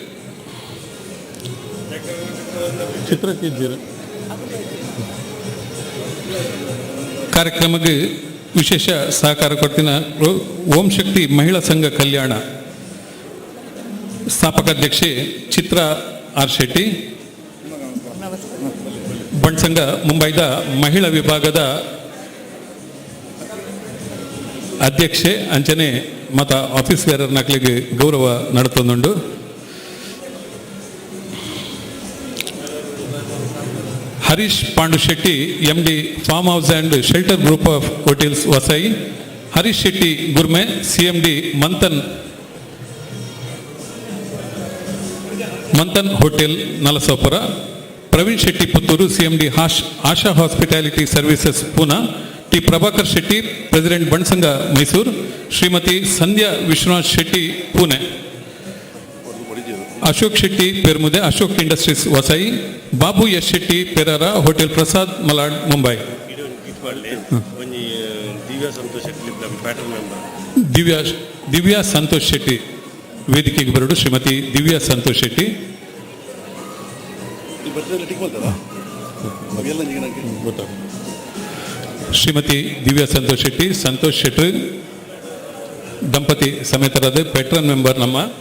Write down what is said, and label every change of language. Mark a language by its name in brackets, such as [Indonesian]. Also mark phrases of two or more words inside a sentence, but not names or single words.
[Tulu] ಚಿತ್ರಕ್ಕಿದ್ದೀರ ಕಾರ್ಯಕ್ರಮಕ್ಕೆ ವಿಶೇಷ ಸಹಕಾರ ಕೊಡ್ತಿನ ಓಂ ಶಕ್ತಿ ಮಹಿಳಾ ಸಂಘ ಕಲ್ಯಾಣ ಸ್ಥಾಪಕ ಅಧ್ಯಕ್ಷೆ ಚಿತ್ರಾ ಆರ್ ಶೆಟ್ಟಿ, ಬಣ್ಸಂಗ ಮುಂಬೈದ ಮಹಿಳಾ ವಿಭಾಗದ ಅಧ್ಯಕ್ಷೆ ಅಂಚನೆ ಮತ [English] office bearer [Tulu] ನಕ್ಲಿಗೆ ಗೌರವ ನಡತೊಂದುಂಡು. ಹರೀಶ್ ಪಾಂಡು ಶೆಟ್ಟಿ MD ಫಾರ್ಮ್ ಹೌಸ್ ಆ್ಯಂಡ್ ಶೆಲ್ಟರ್ ಗ್ರೂಪ್ ಆಫ್ ಹೋಟೆಲ್ಸ್ ವಸೈ, ಹರೀಶ್ ಶೆಟ್ಟಿ ಗುರ್ಮೆ CMD ಮಂಥನ್ ಹೋಟೆಲ್ ನಲಸೋಪುರ, ಪ್ರವೀಣ್ ಶೆಟ್ಟಿ ಪುತ್ತೂರು CMD ಆಶಾ ಹಾಸ್ಪಿಟಾಲಿಟಿ ಸರ್ವಿಸಸ್ ಪೂನಾ, ಟಿ ಪ್ರಭಾಕರ್ ಶೆಟ್ಟಿ ಪ್ರೆಸಿಡೆಂಟ್ ಬಣ್ಸಂಗ ಮೈಸೂರು, ಶ್ರೀಮತಿ ಸಂಧ್ಯಾ ವಿಶ್ವನಾಥ್ ಶೆಟ್ಟಿ ಪುಣೆ, ಅಶೋಕ್ ಶೆಟ್ಟಿ ಪೆರ್ಮುದೆ ಅಶೋಕ್ ಇಂಡಸ್ಟ್ರೀಸ್ ವಸೈ, ಬಾಬು ಎಸ್ ಶೆಟ್ಟಿ ಪೆರಾರ ಹೋಟೆಲ್ ಪ್ರಸಾದ್ ಮಲಾಡ್ ಮುಂಬೈ, ದಿವ್ಯಾ ಸಂತೋಷ್ ಶೆಟ್ಟಿ ವೇದಿಕೆಗೆ ಬರಡು, ಶ್ರೀಮತಿ ದಿವ್ಯಾ ಸಂತೋಷ್ ಶೆಟ್ಟಿ, ಶ್ರೀಮತಿ ದಿವ್ಯಾ ಸಂತೋಷ್ ಶೆಟ್ಟಿ, ಸಂತೋಷ್ ಶೆಟ್ಟಿ ದಂಪತಿ ಸಮೇತರಾದ [English] patron member [Tulu] ನಮ್ಮ